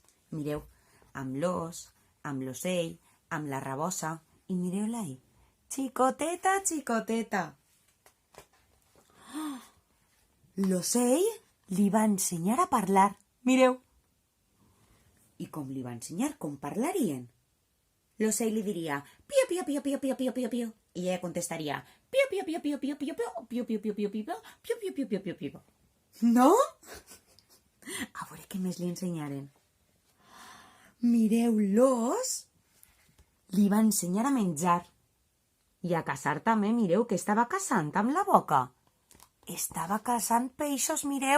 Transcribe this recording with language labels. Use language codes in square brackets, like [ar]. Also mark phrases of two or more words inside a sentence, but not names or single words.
[ca] Mireu, amb l'os, amb l'ocell, amb la rabosa, i mireu-la ahí. Xicoteta. L'ocell li va ensenyar a parlar. Mireu. I com li va ensenyar? Com parlarien? L'ocell li diria pio, pio, pio, pio, pio, pio, pio, pio. I ella contestaria pio, pio, pio, pio, pio, pio, pio, pio, pio, pio, pio, pio, pio, pio, pio, pio, pio, pio. No? A veure què més li ensenyaren. Mireu, l'os li va ensenyar a menjar. I a caçar també, mireu, que estava caçant amb la boca. Estava caçant peixos, mireu.